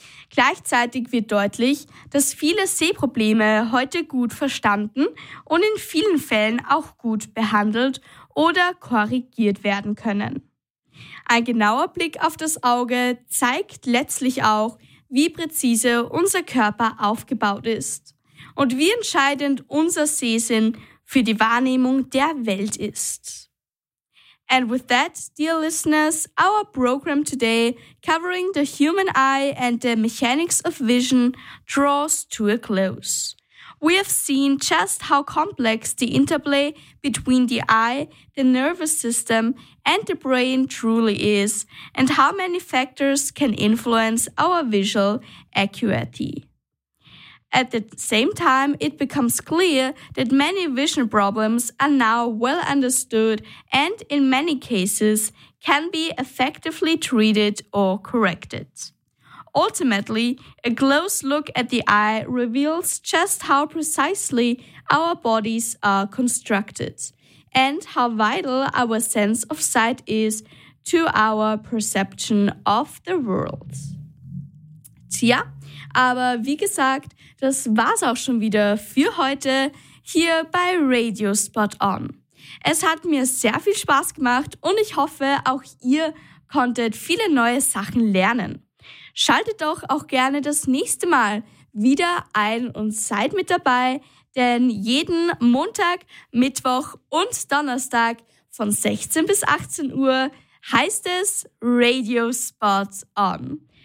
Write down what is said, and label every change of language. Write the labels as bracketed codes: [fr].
[de] Gleichzeitig wird deutlich, dass viele Sehprobleme heute gut verstanden und in vielen Fällen auch gut behandelt oder korrigiert werden können. Ein genauer Blick auf das Auge zeigt letztlich auch, wie präzise unser Körper aufgebaut ist und wie entscheidend unser Sehsinn für die Wahrnehmung der Welt ist. [en] And with that, dear listeners, our program today covering the human eye and the mechanics of vision draws to a close. We have seen just how complex the interplay between the eye, the nervous system, and the brain truly is, and how many factors can influence our visual acuity. At the same time, it becomes clear that many vision problems are now well understood and in many cases can be effectively treated or corrected. Ultimately, a close look at the eye reveals just how precisely our bodies are constructed and how vital our sense of sight is to our perception of the world. [de] Tja, aber wie gesagt, das war's auch schon wieder für heute hier bei Radio Spot On. Es hat mir sehr viel Spaß gemacht und ich hoffe, auch ihr konntet viele neue Sachen lernen. Schaltet doch auch gerne das nächste Mal wieder ein und seid mit dabei, denn jeden Montag, Mittwoch und Donnerstag von 16 bis 18 Uhr heißt es Radio Spot On.